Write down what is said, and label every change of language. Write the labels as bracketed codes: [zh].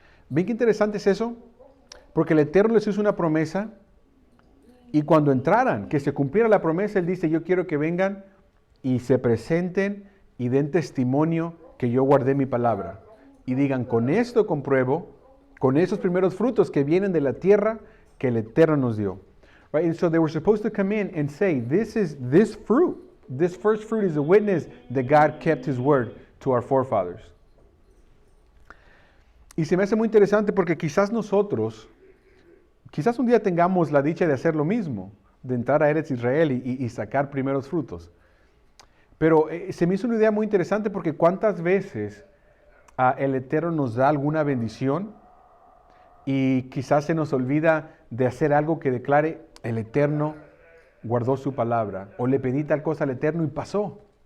[es] ¿Ven qué interesante es eso? Porque el Eterno les hizo una promesa, y cuando entraran, que se cumpliera la promesa, Él dice, yo quiero que vengan y se presenten y den testimonio que yo guardé mi palabra. Y digan, con esto compruebo, con esos primeros frutos que vienen de la tierra que el Eterno nos dio. [en] Right? And so they were supposed to come in and say, this fruit, this first fruit is a witness that God kept his word to our forefathers. [es] Y se me hace muy interesante porque quizás un día tengamos la dicha de hacer lo mismo, de entrar a Eretz Israel y sacar primeros frutos. Pero se me hizo una idea muy interesante porque cuántas veces el Eterno nos da alguna bendición y quizás se nos olvida de hacer algo que declare, el Eterno guardó su palabra, o le pedí tal cosa al Eterno y pasó.